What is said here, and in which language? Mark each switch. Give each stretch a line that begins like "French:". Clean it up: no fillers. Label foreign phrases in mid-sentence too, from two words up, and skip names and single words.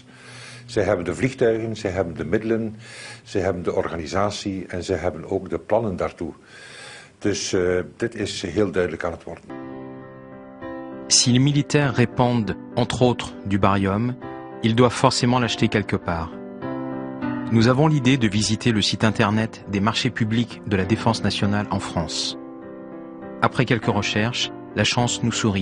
Dutch: Zij hebben de vliegtuigen, zij hebben de middelen, zij hebben de organisatie en zij hebben ook de plannen daartoe. Dus dit is heel duidelijk aan het worden.
French: Si les militaires répandent, entre autres, du barium, ils doivent forcément l'acheter quelque part. Nous avons l'idée de visiter le site internet des marchés publics de la défense nationale en France. Après quelques recherches, la chance nous sourit.